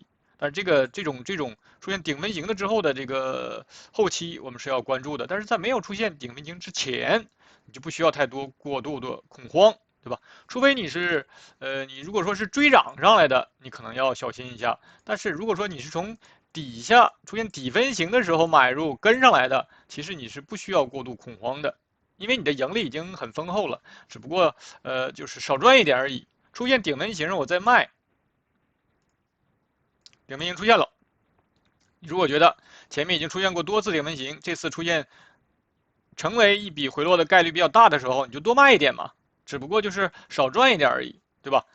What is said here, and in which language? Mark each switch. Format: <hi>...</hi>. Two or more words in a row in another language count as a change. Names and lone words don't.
<zh>但是這種出現頂分型的之後的這個後期，我們是要關注的。但是在沒有出現頂分型之前，你就不需要過度的恐慌，對吧？除非你是你如果說是追漲上來的，你可能要小心一下。但是如果說你是從底下出現底分型的時候買入跟上來的，其實你是不需要過度恐慌的。因為你的盈利已經很豐厚了，只不過就是少賺一點而已。出現頂分型我再賣，頂分型出現了，你如果覺得前面已經出現過多次頂分型，這次出現成為一筆回落的概率比較大的時候，你就多賣一點嘛，只不過就是少賺一點而已，對吧？</zh>